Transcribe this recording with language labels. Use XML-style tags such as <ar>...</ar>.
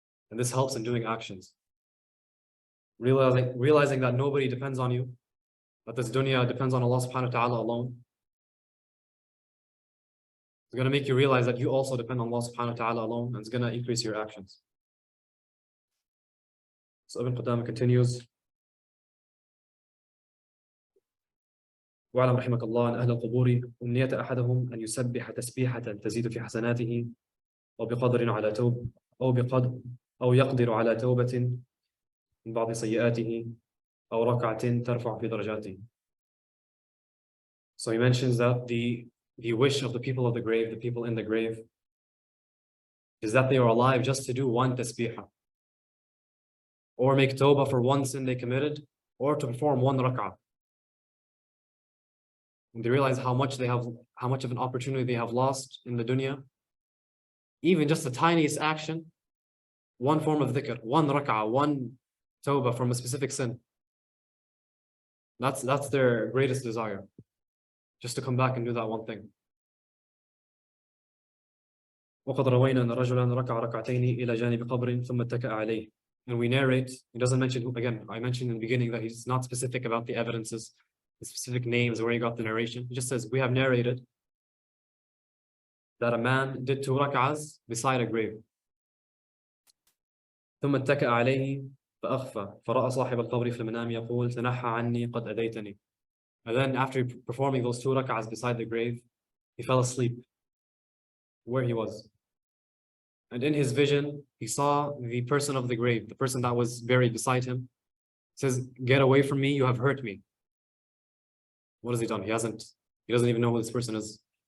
<en>And this helps in doing actions. Realizing that nobody depends on you, that this dunya depends on Allah subhanahu wa ta'ala alone. It's going to make you realize that you also depend on Allah subhanahu wa ta'ala alone, and it's going to increase your actions. So Ibn Qudama continues,</en> <ar>واعلم رحمك الله أن أهل القبور أمنية أحدهم أن يسبح تسبيحة تزيد في حسناته أو بقدر على توب أو يقدر على توبة من بعض سيئاته أو ركعة ترفع في درجاته.</ar> <en>So he mentions that the wish of the people of the grave, the people in the grave, is that they are alive just to do one tasbihah, or make tawbah for one sin they committed, or to perform one rak'ah. And they realize how much of an opportunity they have lost in the dunya. Even just the tiniest action, one form of dhikr, one rak'ah, one tawbah from a specific sin. That's their greatest desire. Just to come back and do that one thing.</en> <ar>وقد روينا أن رجلا ركع ركعتين إلى جانب قبر ثم اتكأ عليه.</ar> <en>And we narrate, he doesn't mention who, again, I mentioned in the beginning that he's not specific about the evidences, the specific names, where he got the narration. He just says, we have narrated that a man did 2 rak'ahs beside a grave.</en> <ar>ثم اتكأ عليه فأخفى فرأى صاحب القبر في المنام يقول تنحى عني قد أذيتني.</ar> <en>And then after performing those 2 rak'ahs beside the grave, he fell asleep where he was. And in his vision, he saw the person of the grave, the person that was buried beside him. He says, get away from me, you have hurt me. What has he done? He doesn't even know who this person is.</en>